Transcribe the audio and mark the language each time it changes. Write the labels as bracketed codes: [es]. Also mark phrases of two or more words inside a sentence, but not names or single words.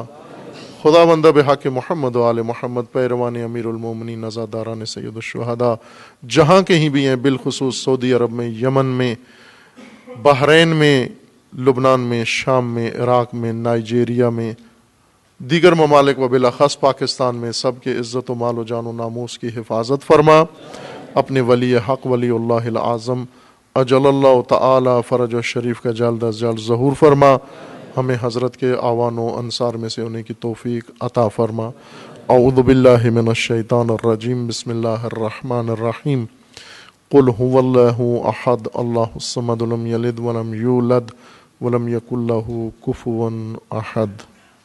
[ur] خدا بندہ بحق محمد و آل محمد، پیروان امیر المومنین عزاداران سید الشہداء جہاں کہیں بھی ہیں، بالخصوص سعودی عرب میں، یمن میں، بحرین میں، لبنان میں، شام میں، عراق میں، نائجیریا میں، دیگر ممالک و بالاخص پاکستان میں، سب کے عزت و مال و جان و ناموس کی حفاظت فرما۔ اپنے ولی حق ولی اللہ العظم [ar] اجل اللہ تعالی فرج و شریف [ur] کا جلد از جلد ظہور فرما، ہمیں حضرت کے اعوان و انصار میں سے ہونے کی توفیق عطا فرما۔ [ar] اعوذ باللہ من الشیطان الرجیم، بسم اللہ الرحمن الرحیم، قل هو اللہ احد اللہ الصمد لم یلد ولم یولد ولم یکن لہ کفوا احد۔